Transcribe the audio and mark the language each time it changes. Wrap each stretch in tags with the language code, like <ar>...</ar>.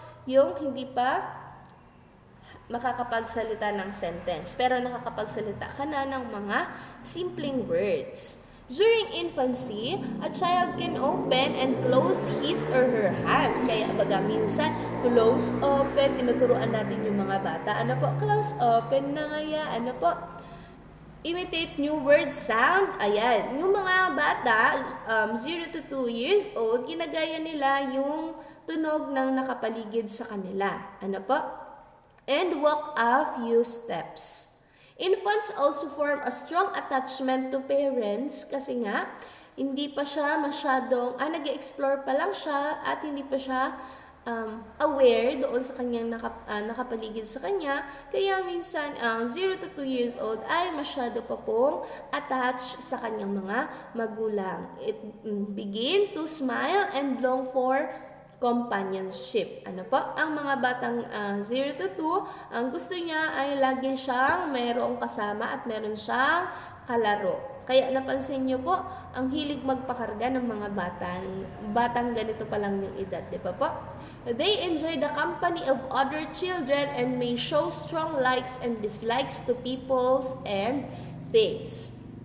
<tl>Yung hindi pa makakapagsalita ng sentence, pero nakakapagsalita ka na ng mga simpleng words.</tl> <en>During infancy, a child can open and close his or her hands.</en> <tl>Kaya minsan, close, open, tinuturuan natin yung mga bata.</tl> <en>Close, open</en> <tl>na ngaya.</tl> <en>Imitate new word sound.</en> <tl>Ayan, yung mga bata, 0 to 2 years old, ginagaya nila yung tunog ng nakapaligid sa kanila.</tl> <en>And walk a few steps. Infants also form a strong attachment to parents</en> <tl>kasi nga, hindi pa siya masyadong, nag-explore pa lang siya at hindi pa siya aware doon sa kanyang nakapaligid sa kanya. Kaya minsan, 0 to 2 years old ay masyado pa pong attached sa kanyang mga magulang.</tl> <en>It begin to smile and long for companionship.</en> <tl>Ang mga batang 0 to 2, ang gusto niya ay lagi siyang mayroong kasama at meron siyang kalaro. Kaya napansin niyo po, ang hilig magpakarga ng mga batang ganito pa lang yung edad, di ba po?</tl> <en>They enjoy the company of other children and may show strong likes and dislikes to peoples and things.</en>